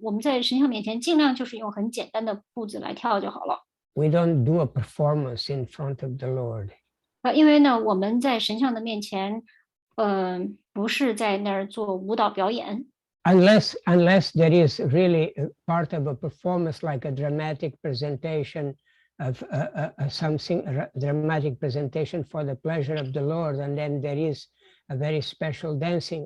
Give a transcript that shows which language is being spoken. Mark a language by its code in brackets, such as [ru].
[zh] 我们在神像面前尽量就是用很简单的步子来跳就好了。 [en] We don't do a performance in front of the Lord. [zh] 因为呢，我们在神像的面前不是在那儿做舞蹈表演。 [en] Unless there is really part of a performance like a dramatic presentation of something, a dramatic presentation for the pleasure of the Lord, and then there is a very special dancing.